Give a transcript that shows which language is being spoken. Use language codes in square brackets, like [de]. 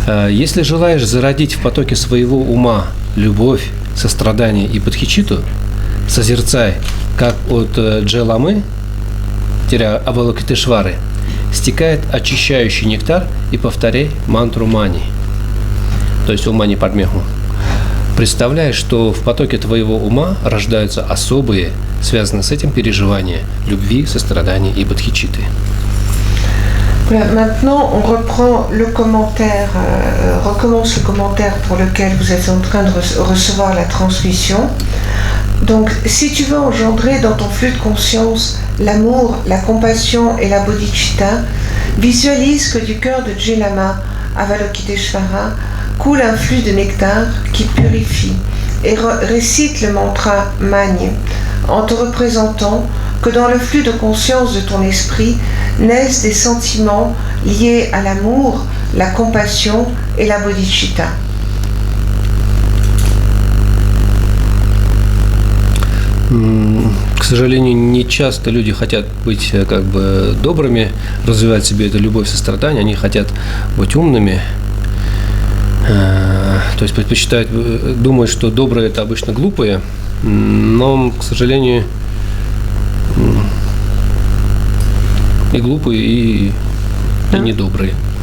[ru] Если желаешь зародить в потоке своего ума любовь, сострадание и бодхичитту, созерцай, как от Дже-ламы, Авалокитешвары, стекает очищающий нектар и повторяй мантру мани. То есть ума не подмеху. Представляешь, что в потоке твоего ума рождаются особые, связанные с этим переживания любви, сострадания и бодхичитты. [fr] Voilà, maintenant on reprend le commentaire, recommence le commentaire pour lequel vous êtes en train de recevoir la transmission. Donc, si tu veux engendrer dans ton flux de conscience l'amour, la compassion et la bodhicitta, visualise que du cœur de Djelama, Avalokiteshvara, coule un flux de nectar qui purifie et récite le mantra Magne en te représentant que dans le flux de conscience de ton esprit naissent des sentiments liés à l'amour, la compassion et la bodhicitta. [ru] К сожалению, не часто люди хотят быть как бы добрыми, развивать в себе эту любовь, сострадание, они хотят быть умными, то есть предпочитают, думают, что добрые это обычно глупые, но, к сожалению, и глупые, и недобрые.